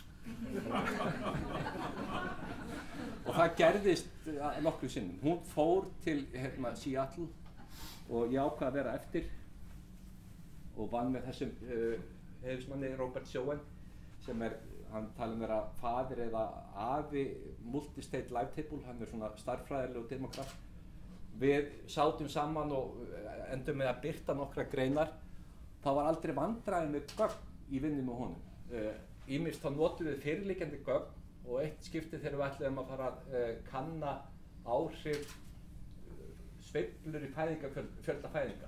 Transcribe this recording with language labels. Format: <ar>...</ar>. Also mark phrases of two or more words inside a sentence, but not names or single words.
<is>Og það gerðist nokkru sinnum. Hún fór til Seattle og ég ákvað að vera eftir og vann með þessum heiðursmanni Robert Schoen sem hann talið vera faðir eða afi</is> <en>multi-state live table,</en> <is>hann svona stærðfræðilegur demokrat. Við sátum saman og endum með að birta nokkra greinar. Það var aldrei vandræði með gögn í vinnu með honum. Ýmist þá notum við fyrirliggjandi gögn og eitt skipti þegar við ætluðum að fara að kanna áhrif sveiflur í fjölda fæðinga.</is>